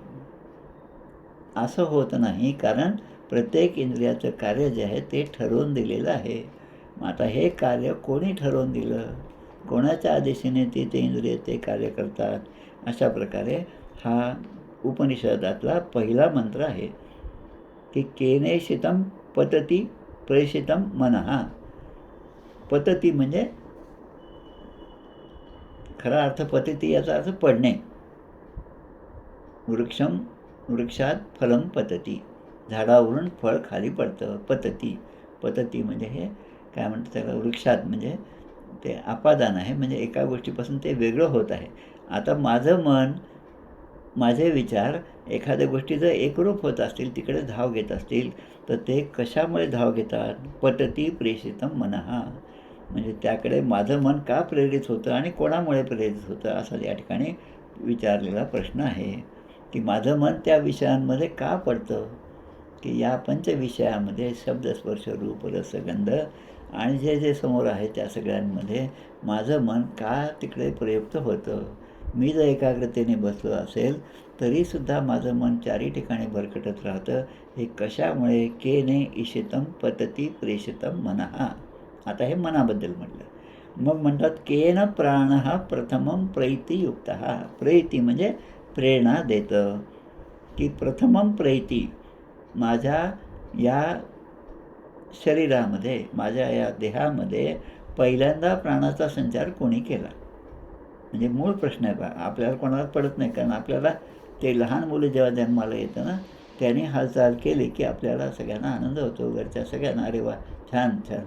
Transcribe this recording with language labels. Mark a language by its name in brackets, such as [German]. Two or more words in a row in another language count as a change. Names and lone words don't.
[Marathi] असं होत नाही, कारण प्रत्येक इंद्रियाचं कार्य जे आहे ते ठरवून दिलेलं आहे. आता हे कार्य कोणी ठरवून दिलं, कोणाच्या आदेशाने ते इंद्रिय ते कार्य करतात. अशा प्रकारे हा उपनिषदातला पहिला मंत्र आहे की [Sanskrit] केनेशितम पतती प्रेषितम मनः. [Marathi] पतती म्हणजे खरा अर्थ पतती याचा अर्थ पडणे. [Sanskrit] वृक्षात फलम पतती, [Marathi] झाडावरून फळ खाली पडतं. पतती म्हणजे हे काय म्हणतात त्याला, वृक्षात म्हणजे ते आपादान आहे, म्हणजे एका गोष्टीपासून ते वेगळं होत आहे. आता माझं मन, माझे विचार एखाद्या गोष्टी जर एकरूप होत असतील, तिकडे धाव घेत असतील, तर ते कशामुळे धाव घेतात? [Sanskrit] पतती प्रेषितम मनः, [Marathi] म्हणजे त्याकडे माझं मन का प्रेरित होतं आणि कोणामुळे प्रेरित होतं, असा या ठिकाणी विचारलेला प्रश्न आहे. की माझं मन त्या विषयांमध्ये का पडतं, की या पंचविषयामध्ये शब्द, स्पर्श, रूप, रस, गंध आणि जे जे समोर आहे त्या सगळ्यांमध्ये माझं मन का तिकडे प्रयुक्त होतं. मी जर एकाग्रतेने बसलो असेल तरीसुद्धा माझं मन चारी ठिकाणी भरकटत राहतं. हे कशामुळे? [Sanskrit] केने ईशितम पतती प्रेषितम मनः. [Marathi] आता हे मनाबद्दल म्हटलं. मग म्हणतात [Sanskrit] केन प्राणः प्रथमं प्रैतियुक्तः. [Marathi] प्रैती म्हणजे प्रेरणा देतं, की [Sanskrit] प्रथमं प्रैती, [Marathi] माझ्या या शरीरामध्ये, माझ्या या देहामध्ये पहिल्यांदा प्राणाचा संचार कोणी केला? म्हणजे मूळ प्रश्न आहे बा. आपल्याला कोणाला पडत नाही, कारण आपल्याला ते लहान मुलं जेव्हा जन्माला येतं ना, त्यांनी हालचाल केली की आपल्याला सगळ्यांना आनंद होतो, घरच्या सगळ्यांना, अरे वा छान छान.